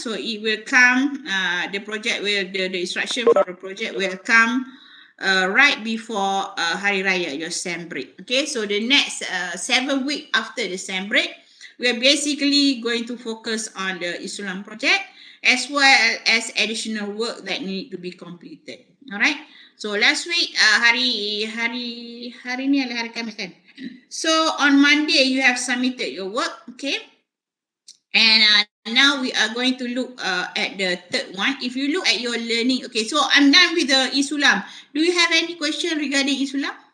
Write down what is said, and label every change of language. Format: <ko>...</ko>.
<en>So it will come. The project will the instruction for the project will come right before Hari Raya, your SEM break. Okay. So the next 7 weeks after the SEM break, we are basically going to focus on the Isulam project as well as additional work that need to be completed. All right. So last week</en> <ms>hari ni adalah hari Khamis kan?</ms> <en>So on Monday, you have submitted your work, okay? And now we are going to look at the third one. If you look at your learning, okay, so I'm done with the Isulam. Do you have any question regarding Isulam?</en>